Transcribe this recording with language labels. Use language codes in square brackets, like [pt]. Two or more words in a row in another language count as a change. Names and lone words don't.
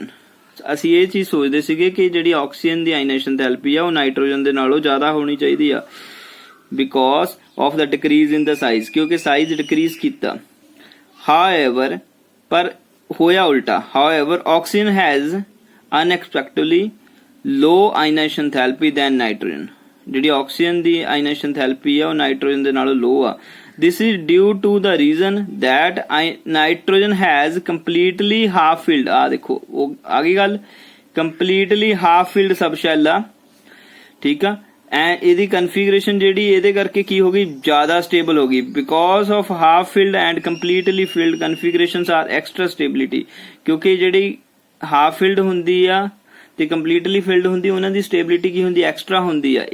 [pa] ਅਸੀਂ ਇਹ ਚੀਜ਼ ਸੋਚਦੇ ਸੀਗੇ ਕਿ ਜਿਹੜੀ ਆਕਸੀਜਨ ਦੀ [en] ionization therapy [pa] ਆ ਉਹ ਨਾਈਟ੍ਰੋਜਨ ਦੇ ਨਾਲੋਂ ਜ਼ਿਆਦਾ ਹੋਣੀ ਚਾਹੀਦੀ ਆ, [en] because of the decrease in the size, [pa] ਕਿਉਂਕਿ [en] size decrease [pa] ਕੀਤਾ। [en] ਹਾਊਐਵਰ [pa] ਪਰ ਹੋਇਆ ਉਲਟਾ, [en] however oxygen has unexpectedly low ionization therapy than nitrogen. [pa] ਜਿਹੜੀ ਆਕਸੀਜਨ ਦੀ [en] ionization therapy [pa] ਆ ਉਹ ਨਾਈਟ੍ਰੋਜਨ ਦੇ ਨਾਲੋਂ ਲੋ ਆ। [en] This is due to the reason that nitrogen has completely half filled, [pa] ਆ ਦੇਖੋ ਉਹ ਆ ਗਈ ਗੱਲ, [en] completely half filled subshell [pa] ਆ, ਠੀਕ ਆ। ਐਂਡ ਇਹਦੀ ਕਨਫੀਗਰੇਸ਼ਨ ਜਿਹੜੀ ਇਹਦੇ ਕਰਕੇ ਕੀ ਹੋ ਗਈ, ਜ਼ਿਆਦਾ ਸਟੇਬਲ ਹੋ ਗਈ। [en] because of half filled and completely filled configurations are extra stability, [pa] ਕਿਉਂਕਿ ਜਿਹੜੀ [en] half filled [pa] ਹੁੰਦੀ ਆ ਤੇ [en] completely filled [pa] ਹੁੰਦੀ, ਉਹਨਾਂ ਦੀ ਸਟੇਬਿਲਿਟੀ ਕੀ ਹੁੰਦੀ, ਐਕਸਟਰਾ ਹੁੰਦੀ ਆ।